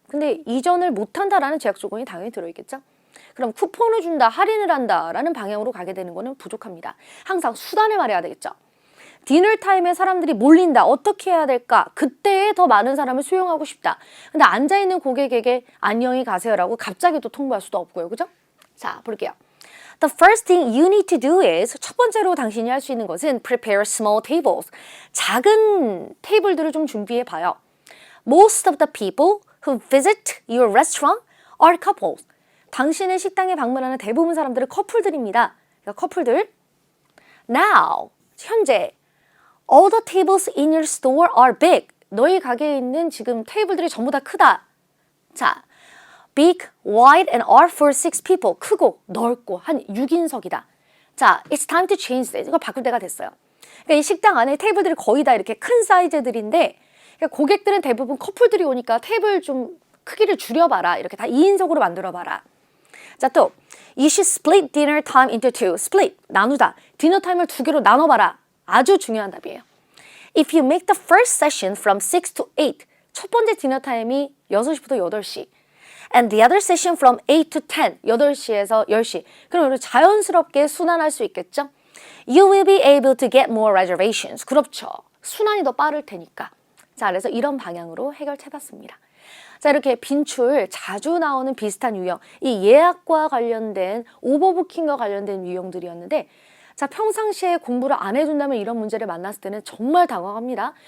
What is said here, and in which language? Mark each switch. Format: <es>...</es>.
<ko>근데 이전을 못한다라는 제약 조건이 당연히 들어있겠죠. 그럼 쿠폰을 준다, 할인을 한다 라는 방향으로 가게 되는 거는 부족합니다. 항상 수단을 말해야 되겠죠. 디너타임에 사람들이 몰린다. 어떻게 해야 될까? 그때에 더 많은 사람을 수용하고 싶다. 근데 앉아있는 고객에게 안녕히 가세요라고 갑자기 또 통보할 수도 없고요. 그죠? 자, 볼게요.</ko> <en>The first thing you need to do is</en> <ko>첫 번째로 당신이 할 수 있는 것은</ko> <en>prepare small tables.</en> <ko>작은 테이블들을 좀 준비해 봐요.</ko> <en>Most of the people who visit your restaurant are couples.</en> <ko>당신의 식당에 방문하는 대부분 사람들은 커플들입니다. 그러니까 커플들.</ko> <en>Now,</en> <ko>현재</ko> <en>all the tables in your store are big.</en> <ko>너희 가게에 있는 지금 테이블들이 전부 다 크다.</ko> <en>자, big, wide, and are for 6 people.</en> <ko>크고 넓고 한 6인석이다.</ko> <en>자, it's time to change this.</en> <ko>이거 바꿀 때가 됐어요. 그러니까 이 식당 안에 테이블들이 거의 다 이렇게 큰 사이즈들인데 그러니까 고객들은 대부분 커플들이 오니까 테이블 좀 크기를 줄여봐라. 이렇게 다 2인석으로 만들어봐라.</ko> <en>자, 또 you should split dinner time into 2.</en> <ko>split, 나누다. 디너 타임을 2개로 나눠봐라. 아주 중요한 답이에요.</ko> <en>If you make the first session from 6 to 8.</en> <ko>첫 번째 디너 타임이 6시부터 8시.</ko> <en>And the other session from 8 to 10.</en> <ko>8시에서 10시. 그럼 자연스럽게 순환할 수 있겠죠?</ko> <en>You will be able to get more reservations.</en> <ko>그렇죠. 순환이 더 빠를 테니까. 자, 그래서 이런 방향으로 해결해봤습니다. 자, 이렇게 빈출 자주 나오는 비슷한 유형, 이 예약과 관련된 오버부킹과 관련된 유형들이었는데 자, 평상시에 공부를 안 해준다면 이런 문제를 만났을 때는 정말 당황합니다.</ko>